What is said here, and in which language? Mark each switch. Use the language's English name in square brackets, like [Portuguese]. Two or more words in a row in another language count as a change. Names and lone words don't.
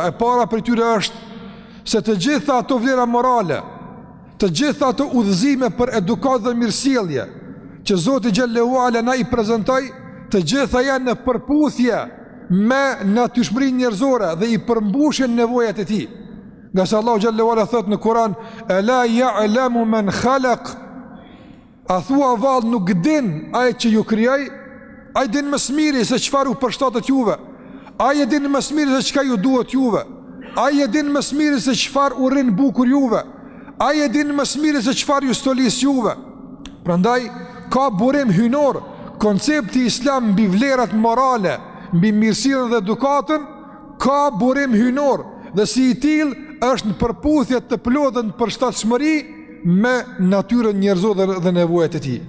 [Albanian] E para për tyre është se të gjitha ato vlera morale, të gjitha ato udhëzime për edukatë dhe mirësjellje që Zoti [Arabic] جل وعلا [Albanian] na i prezantoi, të gjitha janë në përputhje me natyrshmërinë njerëzore dhe i përmbushin nevojat e tij. Nga se Allahu [Arabic] جل وعلا [Albanian] thot në Kur'an: [Arabic] "ألا يعلم من خلق", [Albanian] a thua vallë nuk din ai që ju krijoi, ai din më së miri se çfarë u përshtatet juve, ai e din më së miri se çka ju duhet juve, ai e din më së miri se çfarë urrin bukur juve, ai e din më së miri se çfarë ju stolis juve. Prandaj ka burim hynor koncepti islam mbi vlerat morale, mbi mirësinë dhe edukatën, ka burim hynor dhe si i tillë është në përputhje të plotë në përshtatshmëri me natyrën njerëzore dhe nevojat e tij.